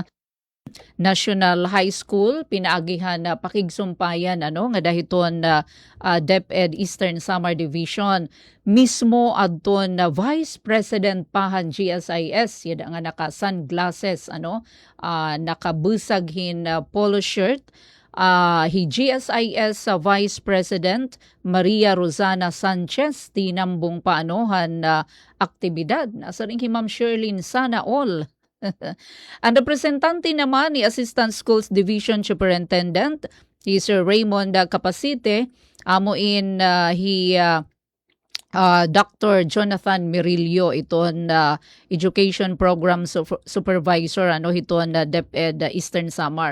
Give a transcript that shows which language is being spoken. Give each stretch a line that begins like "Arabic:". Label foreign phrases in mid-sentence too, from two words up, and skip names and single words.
Waray: National High School pinaagihan pakigsumpayan nga dahiton DepEd Eastern Samar Division mismo adton
English: Vice President
Waray: pahan GSIS yada nga naka sunglasses nakabusag hin
English: polo shirt
Waray: hi GSIS Vice President Maria Rosana Sanchez tinambong paanohan aktibidad nasa ring Ma'am Sherlyn
Filipino: sana all. Ang representante naman ni
English: Assistant Schools Division Superintendent,
Filipino: si Sir Raymond Capacite, amuin Dr.
Waray: Jonathan Mirillo, iton
English: Education Program Supervisor,
Waray: hiton DepEd Eastern Samar.